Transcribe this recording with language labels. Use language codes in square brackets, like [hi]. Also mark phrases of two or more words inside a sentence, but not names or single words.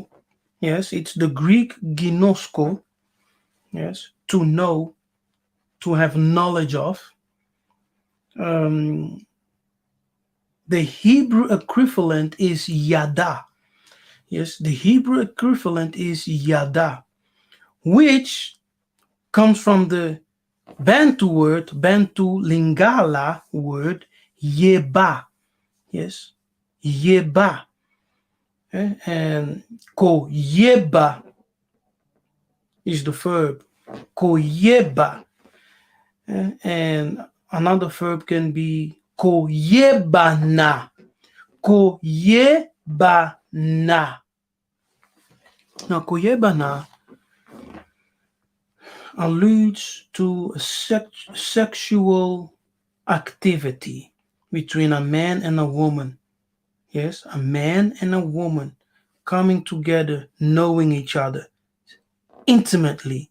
[en] Yes, it's the Greek ginosko. Yes, to know, to have knowledge of. The Hebrew equivalent is yada. Yes, the Hebrew equivalent is yada, which comes from the Bantu Lingala word, yeba. Yes, yeba. And [ln] ko yeba [en] is the verb. [ln] Ko yeba. [en] And another verb can be [ln] ko yebana. Ko yebana. [en] Now, [ln] ko yebana [en] alludes to a sexual activity between a man and a woman. Yes, a man and a woman coming together, knowing each other intimately.